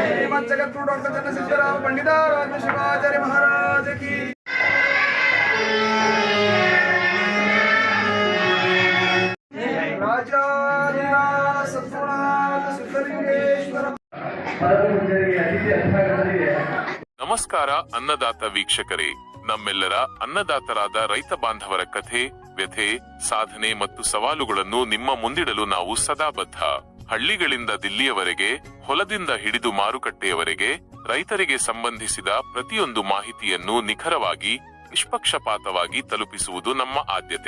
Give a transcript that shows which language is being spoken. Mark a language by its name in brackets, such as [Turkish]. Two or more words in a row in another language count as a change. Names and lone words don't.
[Hindi] श्रीमद जगद्गुरु डॉक्टर चन्नसिद्धराम पंडिताराध्य शिवाचार्य महाराज की. राजाधिराज सद्गुरुनाथ सिद्धलिंगेश्वर. [Kannada] ನಮಸ್ಕಾರ ಅನ್ನದಾತ ವೀಕ್ಷಕರೇ. ನಮ್ಮೆಲ್ಲರ ಅನ್ನದಾತರಾದ ರೈತ ಬಾಂಧವರ ಕಥೆ, ವ್ಯಥೆ, ಸಾಧನೆ ಮತ್ತು ಸವಾಲುಗಳನ್ನು ನಿಮ್ಮ ಮುಂದಿಡಲು ನಾವು ಸದಾ ಬದ್ಧ. ಹಳ್ಳಿಗಳಿಂದ ದಿಲ್ಲಿಯವರೆಗೆ, ಹೊಲದಿಂದ ಹಿಡಿದು ಮಾರುಕಟ್ಟೆಯವರೆಗೆ ರೈತರಿಗೆ ಸಂಬಂಧಿಸಿದ ಪ್ರತಿಯೊಂದು ಮಾಹಿತಿಯನ್ನು ನಿಖರವಾಗಿ, ನಿಷ್ಪಕ್ಷಪಾತವಾಗಿ ತಲುಪಿಸುವುದು ನಮ್ಮ ಆದ್ಯತೆ.